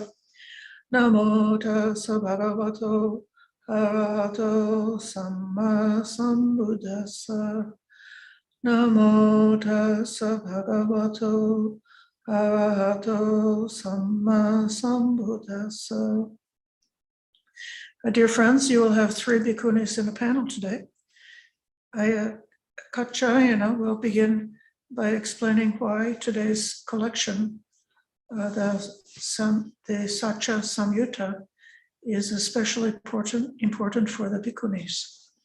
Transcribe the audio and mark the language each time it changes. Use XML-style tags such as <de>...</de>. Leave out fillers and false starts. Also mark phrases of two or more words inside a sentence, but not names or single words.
<pi>Namo tassa bhagavato arahato sammasambuddhassa. Namo tassa bhagavato arahato sammasambuddhassa.</pi> <en>Dear friends, you will have 3 bhikkhunis in the panel today. Kaccayana will begin by explaining why today's collection, the Sacca Saṁyutta, is especially important for the bhikkhunis.</en>